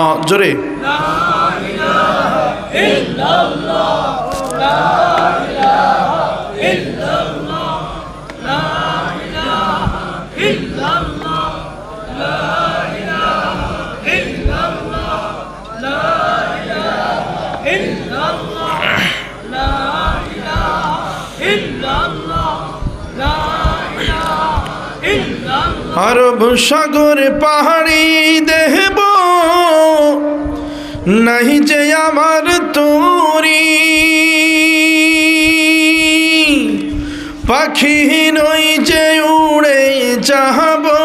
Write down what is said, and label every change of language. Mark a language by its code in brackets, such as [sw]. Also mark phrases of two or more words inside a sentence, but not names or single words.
[ar] جرے لا الہ الا اللہ لا الہ الا اللہ لا الہ الا اللہ لا الہ الا اللہ لا الہ الا اللہ لا الہ الا اللہ لا الہ الا اللہ [bn] আরব সাগর পাহাড়ি দেব নাহি যে আমার তোরি পাখি নই যে উড়ে যাব